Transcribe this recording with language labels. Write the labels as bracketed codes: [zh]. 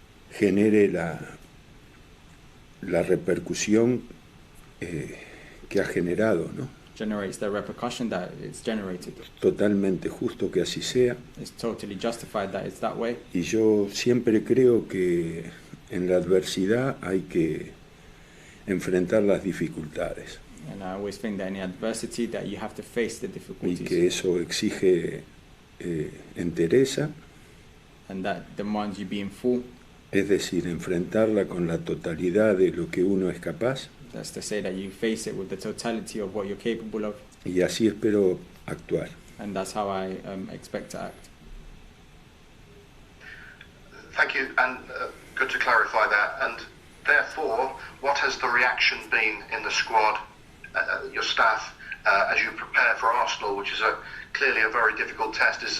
[es] genere la repercusión que ha generado, ¿no? [en] generates the repercussion that it's generated. [es] Totalmente justo que así sea. [en] It's totally justified that it's that way. [es] Y yo siempre creo que en la adversidad hay que enfrentar las dificultades. [en] And I always think that in adversity that you have to face the [es] Y [en] difficulties. [es] que eso exige entereza, [en] And that demands you being full. [es] es decir, enfrentarla con la totalidad de lo que uno es capaz. [en] That's to say that you face it with the totality of what you're capable of. [es] Y así espero actuar. [en] And that's how I expect to act. Thank you, and good to clarify that. And therefore, what has the reaction been in the squad, your staff, as you prepare for Arsenal, which is clearly a very difficult test?